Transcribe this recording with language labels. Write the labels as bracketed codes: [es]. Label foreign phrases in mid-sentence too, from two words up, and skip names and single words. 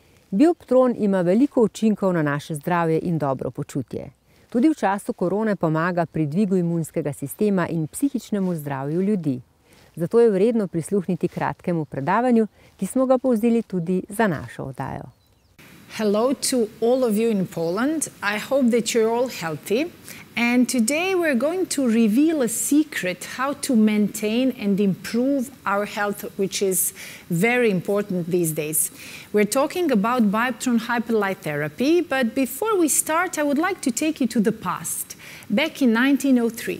[sl] Bioptron ima veliko učinkov na naše zdravje in dobro počutje. Tudi v času korone pomaga pri dvigu imunskega sistema in psihičnemu zdravju ljudi. Zato je vredno prisluhniti kratkemu predavanju, ki smo ga povzeli tudi za našo oddajo. [en] Hello to all of you in Poland. I hope that you're all healthy. And today we're going to reveal a secret how to maintain and improve our health, which is very important these days. We're talking about Bioptron Hyperlight Therapy, but before we start, I would like to take you to the past, back in 1903.